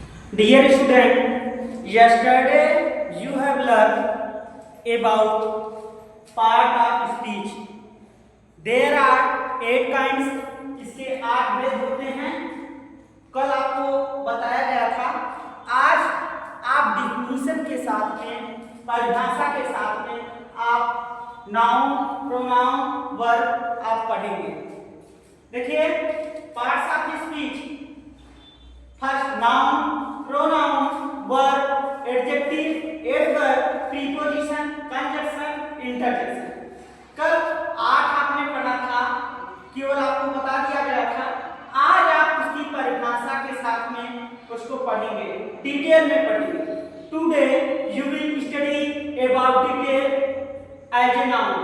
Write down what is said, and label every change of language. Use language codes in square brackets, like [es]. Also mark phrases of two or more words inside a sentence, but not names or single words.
[en] Dear student, yesterday you have learned about part of speech. There are 8 kinds. [hi] इसके 8 भेद होते हैं. कल आपको बताया गया था. आज आप डिफिनीशन के साथ में, परिभाषा के साथ में आप [en] noun, pronoun, verb [hi] आप पढ़ेंगे. [en] देखिए, parts of speech. first noun, pronoun, verb, adjective, adverb, preposition, conjunction, interjection. [hi] कल 8 आपने पढ़ा था, केवल आपको बता दिया गया था. आज आप उसकी परिभाषा के साथ में उसको पढ़ेंगे, डिटेल में पढ़ेंगे. [en] Today you will study about detail as a noun.